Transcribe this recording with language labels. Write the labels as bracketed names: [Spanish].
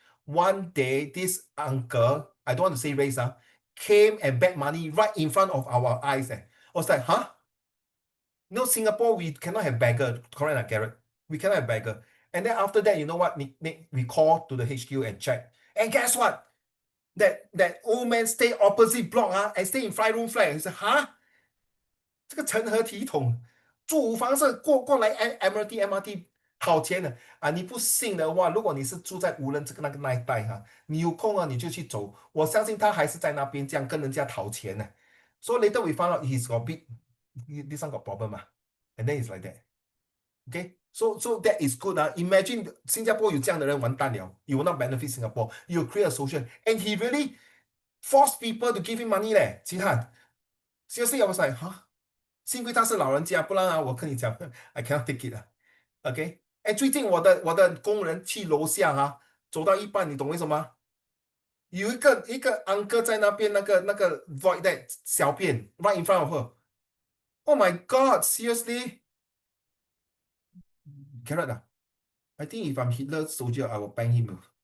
[English] One day, this uncle, I don't want to say race, came and begged money right in front of our eyes. I was like, huh? No, Singapore, we cannot have beggar. Correct, Garrett? We cannot have beggar. And then after that, you know what? Nick, we called to the HQ and checked. And guess what? That old man stay opposite block and stay in 5-room flat. He said, huh? [Chinese] 这个成何体统？住五房是过来 MRT 讨钱的你不信的话，如果你是住在无人这个那一带你有空你就去走，我相信他还是在那边这样跟人家讨钱的。 [English] So later we found out he's got this one got problem and then it's like that. Okay, so that is good. Imagine [Chinese] 新加坡有这样的人完蛋了 [English] you will not benefit Singapore. You will create a social, and he really forced people to give him money [Chinese] 嘞，其他 [English] seriously I was like, huh? [Chinese] 幸亏他是老人家，不然我跟你讲 [English] I cannot take it OK， [Chinese] 最近我的工人去楼下走到一半，你懂为什么？有一个 uncle 在那边那个 void deck 小便 [English] right in front of her. Oh my God, seriously? Garrett, I think if I'm Hitler soldier, I will bang him.